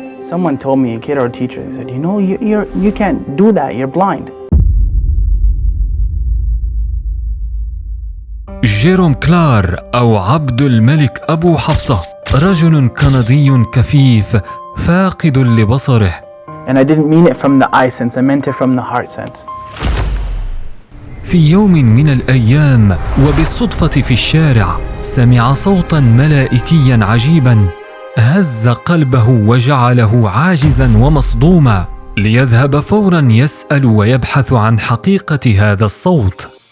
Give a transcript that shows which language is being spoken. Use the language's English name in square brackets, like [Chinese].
[English] Someone told me, a kid or a teacher, they said, you know, you can't do that, you're blind. [Arabic] جيروم كلار أو عبد الملك أبو حفصة رجل كندي كفيف فاقد لبصره. [English] And I didn't mean it from the eye sense, I meant it from the heart sense. [Arabic] في يوم من الأيام وبالصدفة في الشارع سمع صوتاً ملائكياً عجيباً هز قلبه وجعله عاجزاً ومصدوماً ليذهب فوراً يسأل ويبحث عن حقيقة هذا الصوت.